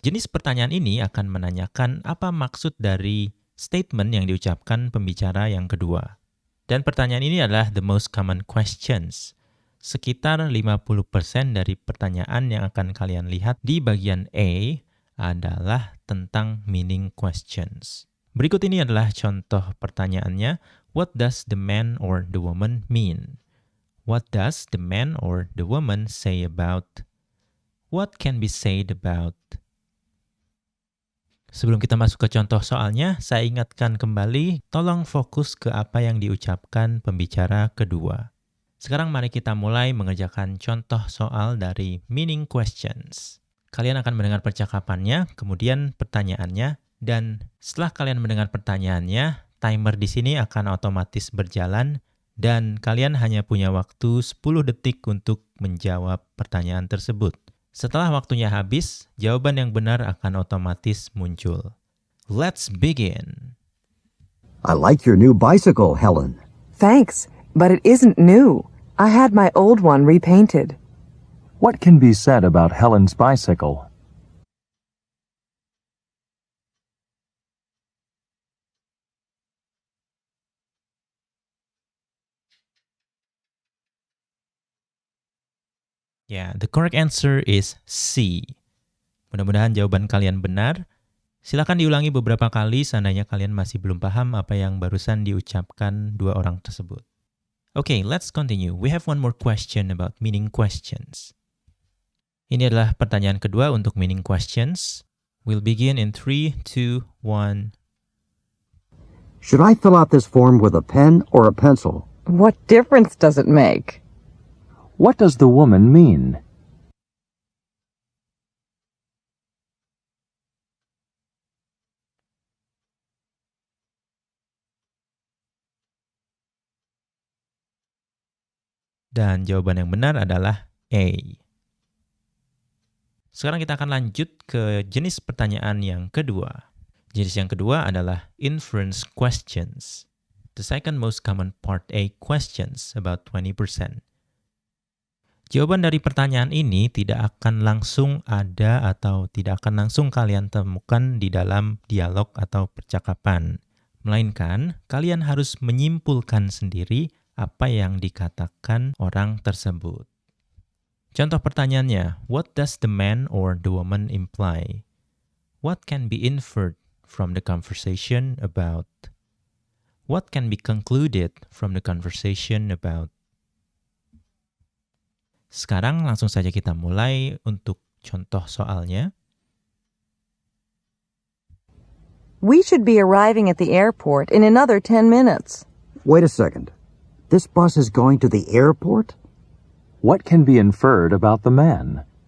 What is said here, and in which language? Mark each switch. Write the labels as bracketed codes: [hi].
[id] Jenis pertanyaan ini akan menanyakan apa maksud dari statement yang diucapkan pembicara yang kedua. Dan pertanyaan ini adalah [en] the most common questions. [id] Sekitar 50% dari pertanyaan yang akan kalian lihat di bagian A adalah tentang meaning questions. Berikut ini adalah contoh pertanyaannya. [en] What does the man or the woman mean? What does the man or the woman say about? What can be said about? [id] Sebelum kita masuk ke contoh soalnya, saya ingatkan kembali, tolong fokus ke apa yang diucapkan pembicara kedua. Sekarang mari kita mulai mengerjakan contoh soal dari meaning questions. Kalian akan mendengar percakapannya, kemudian pertanyaannya, dan setelah kalian mendengar pertanyaannya, timer di sini akan otomatis berjalan dan kalian hanya punya waktu 10 detik untuk menjawab pertanyaan tersebut. Setelah waktunya habis, jawaban yang benar akan otomatis muncul. [en] Let's begin. I like your new bicycle, Helen. Thanks, but it isn't new. I had my old one repainted. What can be said about Helen's bicycle? [id] Ya, [en] the correct answer is C. [id] Mudah-mudahan jawaban kalian benar. Silakan diulangi beberapa kali seandainya kalian masih belum paham apa yang barusan diucapkan dua orang tersebut. [en] Okay, let's continue. We have one more question about meaning questions. [id] Ini adalah pertanyaan kedua untuk meaning questions. [en] We'll begin in 3, 2, 1. Should I fill out this form with a pen or a pencil? What difference does it make? What does the woman mean? [id] Dan jawaban yang benar adalah A. Sekarang kita akan lanjut ke jenis pertanyaan yang kedua. Jenis yang kedua adalah inference questions. [en] The second most common part A questions, about 20%. [id] Jawaban dari pertanyaan ini tidak akan langsung ada atau tidak akan langsung kalian temukan di dalam dialog atau percakapan. Melainkan, kalian harus menyimpulkan sendiri apa yang dikatakan orang tersebut. Contoh pertanyaannya, [en] what does the man or the woman imply? What can be inferred from the conversation about? What can be concluded from the conversation about? [id] Sekarang langsung saja kita mulai untuk contoh soalnya. [en] We should be arriving at the airport in another 10 minutes. Wait a second. This bus is going to the airport? What can be inferred about the man?